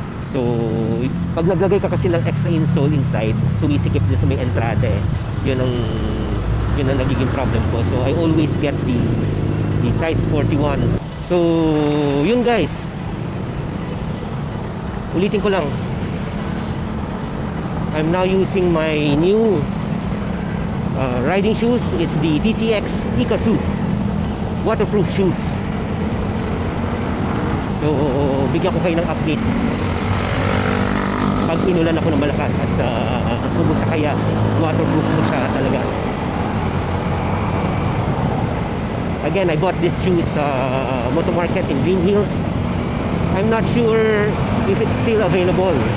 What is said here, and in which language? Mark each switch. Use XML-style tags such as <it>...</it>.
<tl>So pag naglagay ka kasi ng</tl> <en>extra insole inside,</en> <tl>sumisikip din sa may entrada eh. Yun ang nagiging problem ko.</tl> <en>So I always get the size 41.</en> <tl>So yun guys, ulitin ko lang,</tl> <en>I'm now using my new riding shoes. It's the TCX Ikasu waterproof shoes.</en> <tl>So bigyan ko kayo ng update pag inulan ako ng malakas at kumusta kaya waterproof ko siya talaga.</tl> <en>Again, I bought this shoes Moto Market in Green Hills. I'm not sure if it's still available.</en>